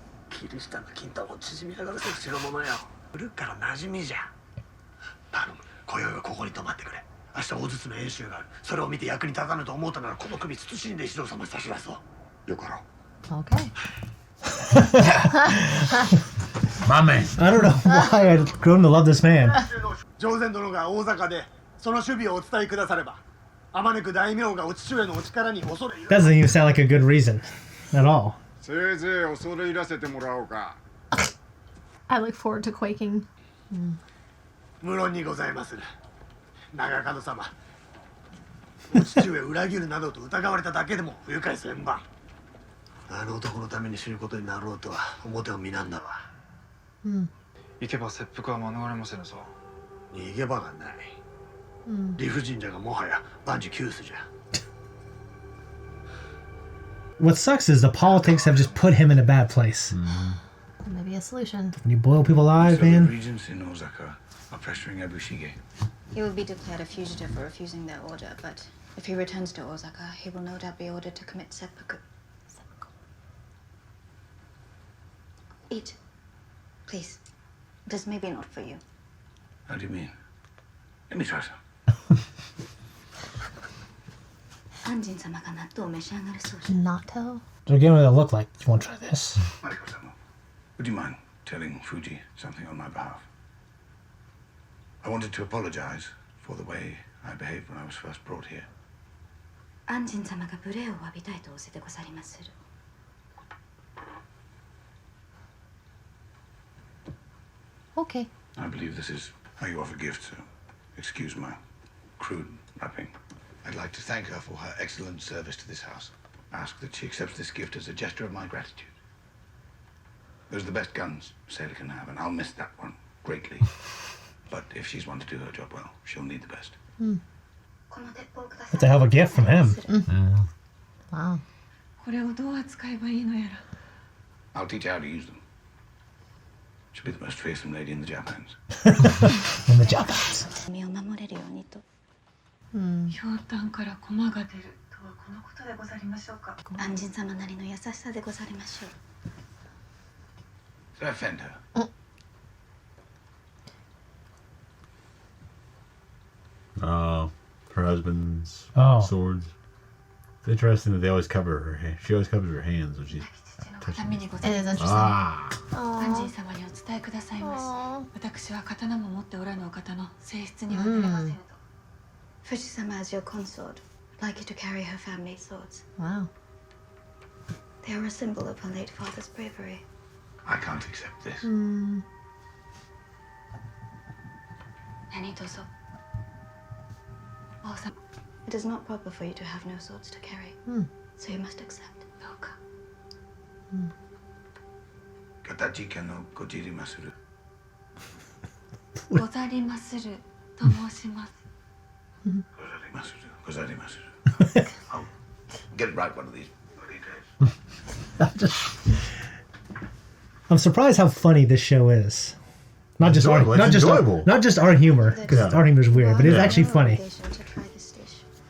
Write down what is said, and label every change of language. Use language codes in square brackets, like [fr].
[ja] キリシタンの金玉を縮み上がらせる代物よ。古くから馴染みじゃ。頼む、今宵はここに泊まってくれ。明日大術の演習がある。それを見て役に立たぬと思ったならこの首慎んで石堂様に差し出そう。よかろう。 [en] Okay. My man. I don't know why I'd grown to love this man. [ja] 上善殿が大坂でその守備をお伝えくだされば、あまねく大名がお父上のお力に恐れ入ら [en] Doesn't even sound like a good reason at all. [ja] せいぜい恐れ入らせてもらおうか。 [en] I look forward to quaking. [ja] 無論にございまする。長門様、お父上を裏切るなどと疑われただけでも不愉快千万。あの男のために死ぬことになろうとは表を見なんだわ。行けば切腹は免れませぬぞ。逃げ場がない。理不尽じゃがもはや万事休すじゃ。 [en] What sucks is the politics have just put him in a bad place. Maybe a solution. When you boil people alive, man. Regents in Osaka are pressuring Ebushige. He will be declared a fugitive for refusing their order, but if he returns to Osaka, he will no doubt be ordered to commit seppuku. Eat. Please. This may be not for you. How do you mean? Let me try some. [ja] 安仁様が納豆を召し上がるそうじゃ。 [en] Natto? They're giving it a look like, you want to try this? Mariko-sama, would you mind telling Fuji something on my behalf? I wanted to apologize for the way I behaved when I was first brought here. [ja] 安仁様が無礼を詫びたいと仰せでござりまする。 [en] Okay. I believe this is how you offer gifts, so excuse my crude rapping. I'd like to thank her for her excellent service to this house. Ask that she accepts this gift as a gesture of my gratitude. Those are the best guns a sailor can have, and I'll miss that one greatly. But if she's one to do her job well, she'll need the best. That's a hell of a gift from him. Wow. [ja] これをどう扱えばいいのやら。 [en] I'll teach her how to use them. She'll be the most fearsome lady in the Japans. In the Japans. [ja] 身を守れるようにと。ひょうたんから駒が出るとはこのことでござりましょうか。安心様なりの優しさでござりましょう。 [en] Did I offend her? Her husband's Oh. swords. It's interesting that they always cover her hand. She always covers her hands when she's touching. It is interesting. あ [ja] 安心様にお伝えくださいまし。私は刀も持っておらぬお方の性質にはなれませんと。 [en] 富士様 as your consort, like you to carry her family swords. Wow. They are a symbol of her late father's bravery. I can't accept this. [ja] 何卒。王様。 [en] It is not proper for you to have no swords to carry, so you must accept. [ja] どうか。形家のごじりまする。ござりますると申します。ござりまする。ござりまする。 [en] I'll get it right one of these days. I'm surprised how funny this show is. Not just our, enjoyable. It's enjoyable. not just our humor, because our humor is weird, but it's actually funny. To try this dish.